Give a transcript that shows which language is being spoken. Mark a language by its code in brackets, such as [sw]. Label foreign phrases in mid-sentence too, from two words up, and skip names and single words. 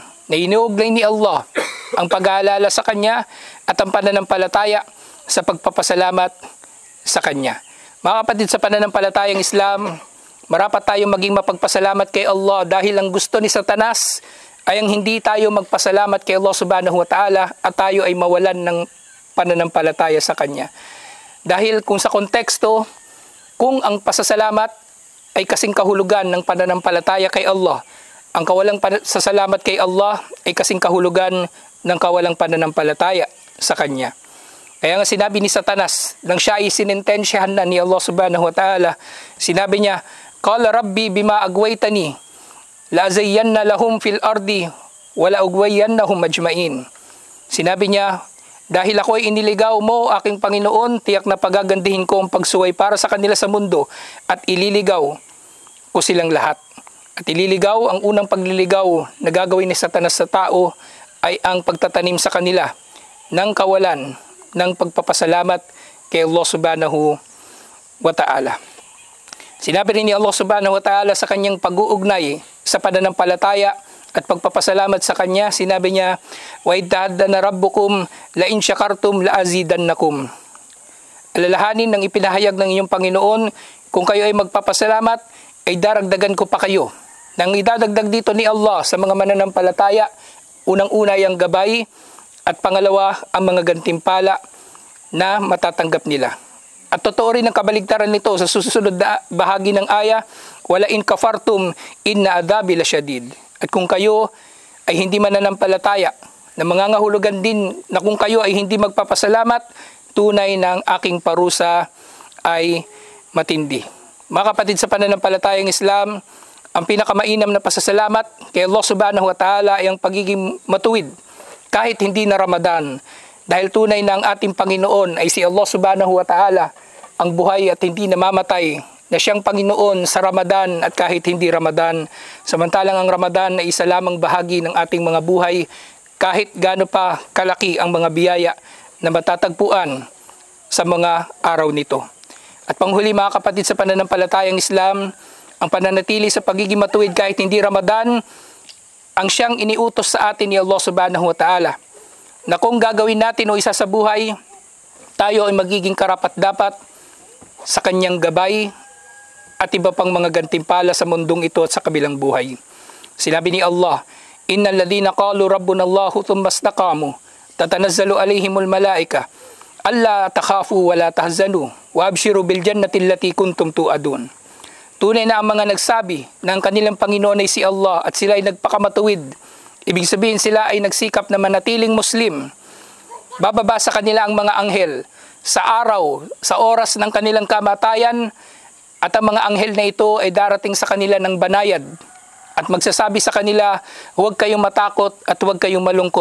[tl] Na inuugnay ni Allah ang pag-aalala sa kanya at ang pananampalataya sa pagpapasalamat sa kanya. Mga kapatid sa pananampalatayang Islam, marapat tayong maging mapagpasalamat kay Allah dahil ang gusto ni Satanas ay ang hindi tayo magpasalamat kay Allah subhanahu wa ta'ala at tayo ay mawalan ng pananampalataya sa Kanya. Dahil kung sa konteksto, kung ang pasasalamat ay kasing kahulugan ng pananampalataya kay Allah, ang kawalang pasasalamat kay Allah ay kasing kahulugan ng kawalang pananampalataya sa Kanya. Kaya nga sinabi ni Satanas, nang siya ay sinintensyahan na ni [ar] الله سبحانه وتعالى, [tl] sinabi niya, [ar] قال رب بما أغويتني لأزينن لهم في الأرض, ولأغوينهم أجمعين. [tl] Sinabi niya, dahil ako ay iniligaw mo, aking Panginoon, tiyak na pagagandihin ko ang pagsuway para sa kanila sa mundo at ililigaw ko silang lahat. At ililigaw, ang unang pagliligaw na gagawin ni Satanas sa tao ay ang pagtatanim sa kanila ng kawalan ng pagpapasalamat kay [ar] الله سبحانه وتعالى. [tl] Sinabi rin ni [ar] الله سبحانه وتعالى [tl] sa kanyang pag-uugnay sa pananampalataya at pagpapasalamat sa kanya, sinabi niya, [ar] وإذ تأذن ربكم لئن شكرتم لأزيدنكم. [tl] Alalahanin ng ipinahayag ng iyong Panginoon, kung kayo ay magpapasalamat, ay daragdagan ko pa kayo. Nang idadagdag dito ni Allah sa mga mananampalataya, unang-una ang gabay, at pangalawa ang mga gantimpala na matatanggap nila. At totoo rin ang kabaligtaran nito sa susunod na bahagi ng aya, [ar] ولئن كفرتم إن عذابي لشديد. [tl] At kung kayo ay hindi mananampalataya, na mangangahulugan din na kung kayo ay hindi magpapasalamat, tunay ng aking parusa ay matindi. Mga kapatid sa pananampalatayang Islam, ang pinakamainam na pasasalamat kay [ar] الله سبحانه وتعالى [tl] ay ang pagiging matuwid kahit hindi na Ramadan. Dahil tunay na ang ating Panginoon ay si [ar] الله سبحانه وتعالى, [tl] ang buhay at hindi namamatay, na siyang Panginoon sa Ramadan at kahit hindi Ramadan. Samantalang ang Ramadan ay isa lamang bahagi ng ating mga buhay, kahit gaano pa kalaki ang mga biyaya na matatagpuan sa mga araw nito. At panghuli mga kapatid sa pananampalatayang Islam, ang pananatili sa pagiging matuwid kahit hindi Ramadan, ang siyang iniutos sa atin ni [ar] الله سبحانه وتعالى, [tl] na kung gagawin natin o isa sa buhay, tayo ay magiging karapat-dapat sa kanyang gabay at iba pang mga gantimpala sa mundong ito at sa kabilang buhay. Sinabi ni Allah, [ar] إن الذين قالوا ربنا الله ثم استقاموا تتنزل عليهم الملائكة ألا تخافوا ولا تحزنوا وأبشروا بالجنة التي كنتم توعدون. [tl] Tunay na ang mga nagsabi na ang kanilang Panginoon ay si Allah at sila ay nagpakamatuwid. Ibig sabihin sila ay nagsikap na manatiling Muslim. Bababa sa kanila ang mga anghel sa araw, sa oras ng kanilang kamatayan, at ang mga anghel na ito ay darating sa kanila ng banayad at magsasabi sa kanila, huwag kayong matakot at huwag kayong malungkot.